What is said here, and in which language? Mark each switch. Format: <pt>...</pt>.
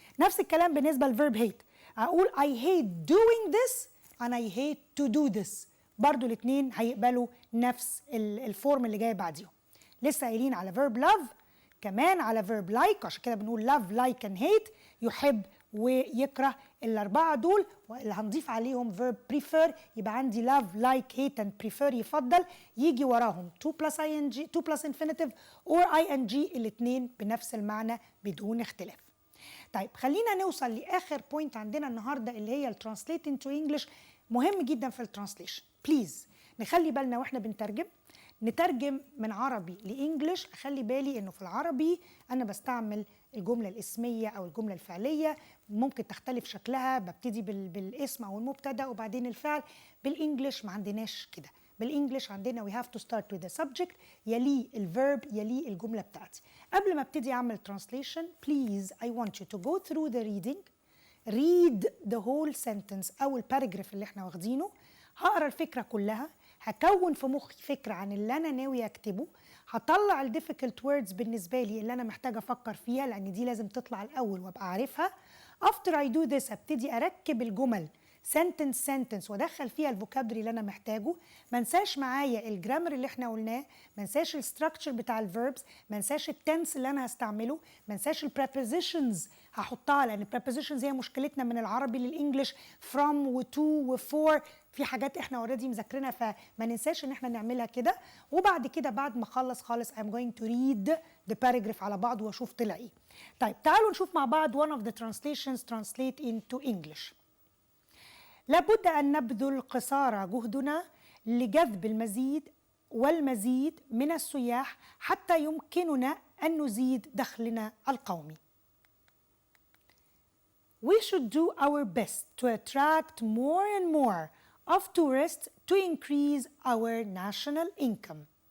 <ar>نفس الكلام بالنسبة للverb hate، اقول</ar> <en>I hate doing this and I hate to do this،</en> <ar>برضو الاثنين هيقبلوا نفس الفورم اللي جاي بعديهم. لسه قايلين على verb love، كمان على verb like، عشان كده بنقول love like and hate، يحب ويكره. الأربعة دول واللي هنضيف عليهم verb prefer، يبقى عندي love like hate and prefer يفضل، يجي وراهم to plus ing to plus infinitive or ing، الاثنين بنفس المعنى بدون اختلاف. طيب خلينا نوصل لآخر بوينت عندنا النهارده اللي هي الترانسليت into English. مهم جدا في الترانسليشن، بليز نخلي بالنا واحنا بنترجم، نترجم من عربي لإنجليش. أخلي بالي إنه في العربي أنا بستعمل الجملة الاسمية أو الجملة الفعلية، ممكن تختلف شكلها، ببتدي بالاسم أو المبتدأ وبعدين الفعل. بالإنجليش ما عندناش كده، بالإنجليش عندنا</ar> <en>we have to start with the subject،</en> <ar>يليه الverb يليه الجملة بتاعتي.</ar> <en>قبل ما ابتدي أعمل translation please I want you to go through the reading، read the whole sentence</en> <ar>أو الباراجراف اللي احنا واخدينه، هقرا الفكرة كلها، هكون في مخي فكرة عن اللي أنا ناوي أكتبه، هطلع ال difficult words بالنسبة لي اللي أنا محتاجة أفكر فيها لأن دي لازم تطلع الأول وأبقى عارفها.</ar> <en>After I do this</en> <ar>هبتدي أركب الجمل sentence وادخل فيها الفوكابري اللي انا محتاجه. ما انساش معايا الجرامر اللي احنا قلناه، ما انساش الستراكشر بتاع الفيربس، ما انساش التنس اللي انا هستعمله، ما انساش البريبوزيشنز هحطها لان البريبوزيشنز هي مشكلتنا من العربي للانجليش، from و to و for في حاجات احنا اوريدي مذاكرينها فما ننساش ان احنا نعملها كده. وبعد كده بعد ما اخلص خالص</ar> <en>I'm going to read the paragraph</en> <ar>على بعض واشوف طلع ايه. طيب تعالوا نشوف مع بعض</ar> <en>one of the translations translate into English.</en> <ar>لابد أن نبذل قصارى جهدنا لجذب المزيد والمزيد من السياح حتى يمكننا أن نزيد دخلنا القومي.</ar> <en>We should do our best to attract more and more of tourists to increase our national income.</en>